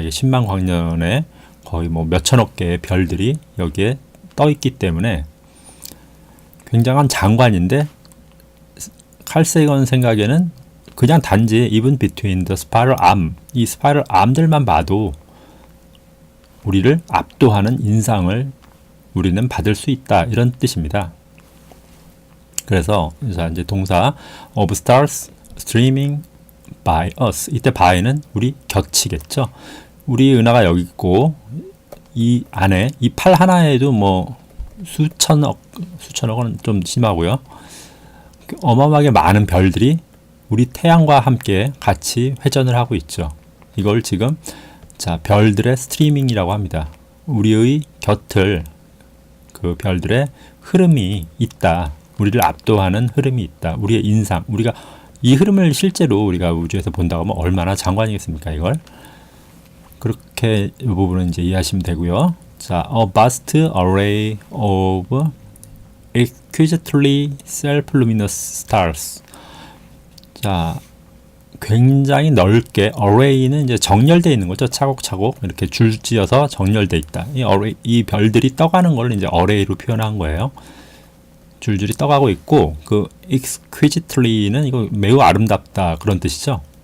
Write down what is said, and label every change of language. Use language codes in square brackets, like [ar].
[ko] 이게 10만 광년에 거의 뭐 몇천억 개의 별들이 여기에 떠 있기 때문에 굉장한 장관인데 칼 세이건 생각에는 그냥 단지 [en] even between the spiral arm, [ko] 이 스파이럴 암들만 봐도 우리를 압도하는 인상을 우리는 받을 수 있다, 이런 뜻입니다. 그래서 자, 이제 동사 [en] of stars streaming by us. [ko] 이때 by는 우리 곁이겠죠. 우리 은하가 여기 있고 이 안에 이 팔 하나에도 뭐 수천억은 좀 심하고요. 어마어마하게 많은 별들이 우리 태양과 함께 같이 회전을 하고 있죠. 이걸 지금 자, 별들의 스트리밍이라고 합니다. 우리의 곁을 그 별들의 흐름이 있다. 우리를 압도하는 흐름이 있다. 우리의 인상, 우리가 이 흐름을 실제로 우리가 우주에서 본다고 하면 얼마나 장관이겠습니까, 이걸? 그렇게 이 부분은 이제 이해하시면 되고요. [en] 자, a vast array of exquisitely self-luminous stars. [ko] 자, 굉장히 넓게 array는 이제 정렬되어 있는 거죠. 차곡차곡 이렇게 줄지어서 정렬되어 있다. 이 별들이 떠가는 걸 이제 array로 표현한 거예요. 줄줄이 떠가고 있고 그 exquisitely는 이거 매우 아름답다, 그런 뜻이죠.